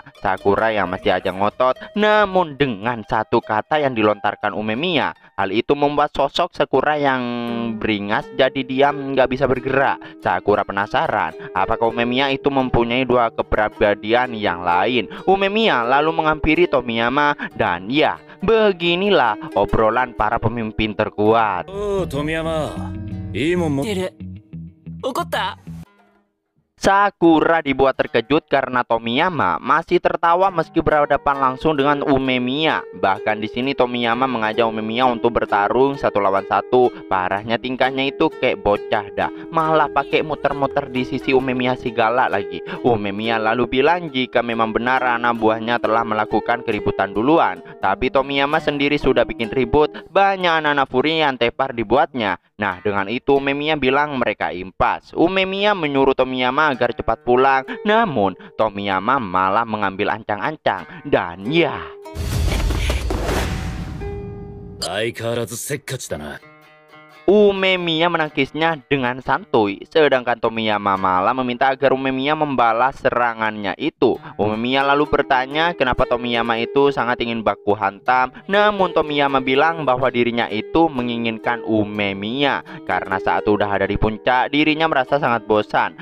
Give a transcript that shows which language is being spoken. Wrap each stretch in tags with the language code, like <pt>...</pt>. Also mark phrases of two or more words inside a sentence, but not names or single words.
<id>Sakura yang masih aja ngotot, namun dengan satu kata yang dilontarkan Umemiya, hal itu membuat sosok Sakura yang beringas jadi diam, nggak bisa bergerak. Sakura penasaran, apakah Umemiya itu mempunyai dua kepribadian yang lain. Umemiya lalu menghampiri Tomiyama dan ya, beginilah obrolan para pemimpin terkuat. Oh, Tomiyama.</id> <ja>てる。怒った？</ja> <id>Sakura dibuat terkejut karena Tomiyama masih tertawa meski berhadapan langsung dengan Umemiya. Bahkan di sini Tomiyama mengajak Umemiya untuk bertarung 1 lawan 1. Parahnya tingkahnya itu kayak bocah dah, malah pakai muter-muter di sisi Umemiya si galak lagi. Umemiya lalu bilang jika memang benar anak buahnya telah melakukan keributan duluan. Tapi Tomiyama sendiri sudah bikin ribut, banyak anak-anak Furi yang tepar dibuatnya. Nah, dengan itu Umemiya bilang mereka impas. Umemiya menyuruh Tomiyama agar cepat pulang, namun Tomiyama malah mengambil ancang-ancang. Dan ya,</id> <ja>相変わらずせっかちだな。</ja> <id>Umemiya menangkisnya dengan santuy, sedangkan Tomiyama malah meminta agar Umemiya membalas serangannya itu. Umemiya lalu bertanya kenapa Tomiyama itu sangat ingin baku hantam, namun Tomiyama bilang bahwa dirinya itu menginginkan Umemiya karena saat udah ada di puncak dirinya merasa sangat bosan.</id>